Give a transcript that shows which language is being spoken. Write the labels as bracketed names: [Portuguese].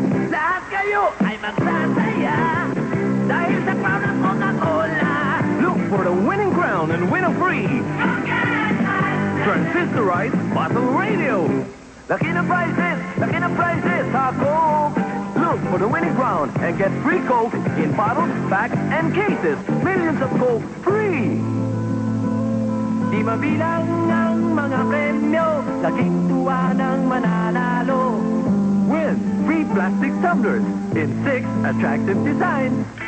[Filipino] Lahat kayo ay magsasaya dahil sa crown ng Coca-Cola. [English] Look for the winning crown and win a free transistorized bottle radio. [Filipino] Laki na prizes sa Coke. [English] Look for the winning crown and get free Coke in bottles, packs, and cases. Millions of Coke free. [Filipino] Di mabilang ang mga premyo, laging tuwa ng mananalo. [English] Win free plastic tumblers in 6 attractive designs.